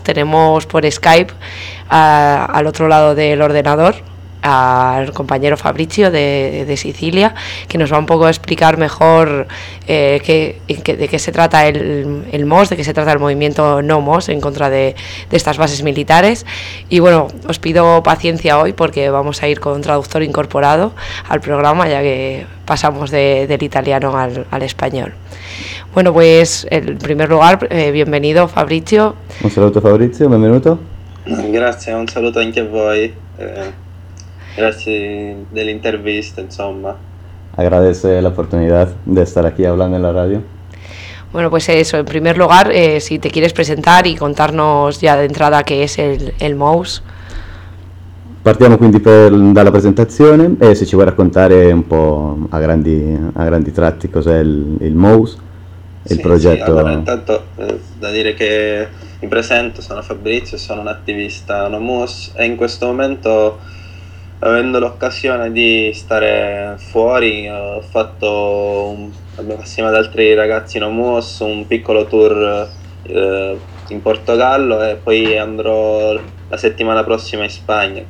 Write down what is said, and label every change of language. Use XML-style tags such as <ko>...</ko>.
<es>Tenemos por Skype al otro lado del ordenador al compañero Fabrizio de Sicilia, que nos va un poco a explicar mejor de qué se trata el MOS, de qué se trata el movimiento No MOS en contra de estas bases militares. Y bueno, os pido paciencia hoy porque vamos a ir con un traductor incorporado al programa, ya que pasamos del italiano al español. Bueno, pues en primer lugar, bienvenido Fabrizio. Un saludo Fabrizio, bienvenido. Gracias, un saludo</es> <it>anche a voi. Grazie dell'intervista, insomma.</it> <es>Agradece la oportunidad de estar aquí hablando en la radio. Bueno, pues eso, en primer lugar, si te quieres presentar y contarnos ya de entrada qué es el MOS.</es> <it>Partiamo quindi dalla presentazione. Se ci vuoi raccontare un po' a grandi tratti cos'è il MOS, il progetto. Sì, allora, intanto da dire che mi presento, sono Fabrizio, sono un attivista No MOS e in questo momento, avendo l'occasione di stare fuori, assieme ad altri ragazzi No MOS, un piccolo tour in Portogallo e poi andrò la settimana prossima in Spagna.</it>